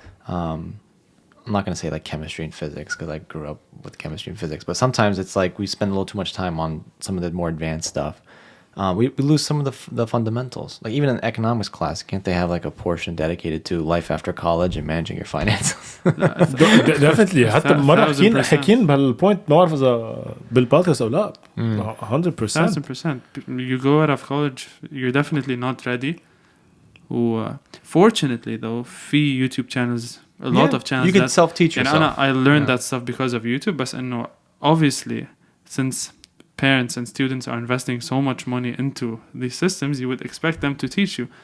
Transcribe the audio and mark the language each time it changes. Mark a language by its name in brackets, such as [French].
[English] I'm not going to say like chemistry and physics because I grew up with chemistry and physics, but sometimes it's like we spend a little too much time on some of the more advanced stuff. We lose some of the fundamentals. Like even in economics class, can't they have like a portion dedicated to life after college and managing your finances? Definitely. [Arabic] حتى مرة حكين بهالpoint ما أعرف إذا بالبودكاست أو لا. [English] 100%. You go out of college, you're definitely not ready. Fortunately though, في YouTube channels, a lot of channels you can self-teach yourself. I learned that stuff because of YouTube. But إنه obviously, since parents and students are investing so much money into these systems, you would expect them to teach you.